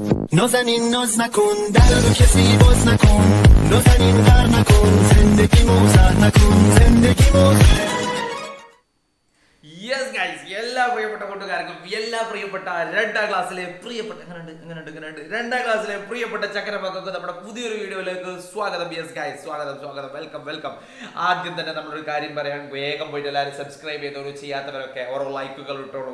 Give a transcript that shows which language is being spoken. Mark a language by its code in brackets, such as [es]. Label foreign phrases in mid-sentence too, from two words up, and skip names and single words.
[fa] نازنین ناز نکن در رو کسی باز نکن نازنین غر نکن زندگی موزر نکن زندگی موزر [en] yes guys [ml] എല്ലാ പ്രിയപ്പെട്ട കൂട്ടുകാർക്കും എല്ലാ പ്രിയപ്പെട്ട രണ്ടാം ക്ലാസ്സിലെ പ്രിയപ്പെട്ട ചക്കരമക്കൾക്ക് നമ്മുടെ പുതിയൊരു വീഡിയോയിലേക്ക് സ്വാഗതം. [en] yes guys, [ml] സ്വാഗതം, വെൽക്കം. ആദ്യം തന്നെ നമ്മളൊരു കാര്യം പറയാൻ, വേഗം പോയിട്ട് എല്ലാവരും സബ്സ്ക്രൈബ് ചെയ്തോളൂ, ചെയ്യാത്തവരൊക്കെ ഓരോ ലൈക്കുകൾ ഇട്ടോളൂ.